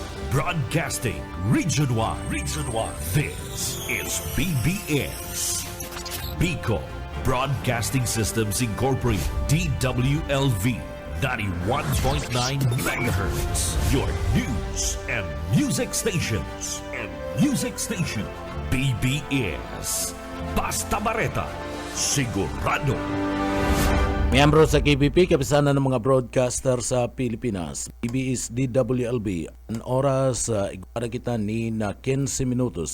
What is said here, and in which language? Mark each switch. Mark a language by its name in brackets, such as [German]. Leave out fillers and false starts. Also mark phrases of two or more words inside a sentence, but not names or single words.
[English] Broadcasting Region 1. Region 1. This is BBS. Bicol Broadcasting Systems Incorporated. DWLV. 91.9 megahertz. Your news and music stations. [Bikol] BBS. Basta Bareta. Sigurado. Miyembro sa KBP, kapisanan ng mga broadcaster sa Pilipinas. BBS DWLB. Ang oras, igwara kita ni na 15 minutos.